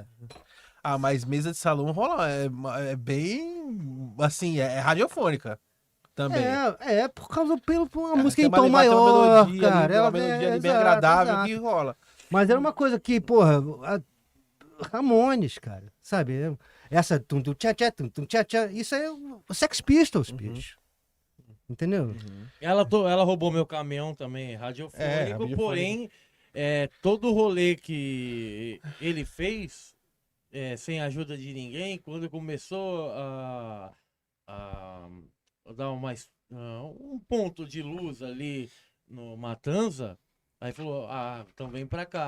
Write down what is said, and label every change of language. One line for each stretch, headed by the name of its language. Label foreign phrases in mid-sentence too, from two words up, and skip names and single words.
Portuguese: Ah, mas mesa de salão rola. É bem. Assim, é radiofônica. Também. Por causa por uma Cara, música tem em tom uma maior, melodia cara. ali, Ela uma melodia ali bem exato, agradável exato. que rola. Mas era uma coisa que, porra, Ramones, cara, sabe? Essa tum-tum tchá-tchá, tum-tum tchá-tchá, isso é o Sex Pistols, bicho. Entendeu? Ela roubou meu caminhão também, radiofônico, radiofônico. porém, todo o rolê que ele fez, sem a ajuda de ninguém, quando começou a dar um ponto de luz ali no Matanza, aí falou, então vem pra cá.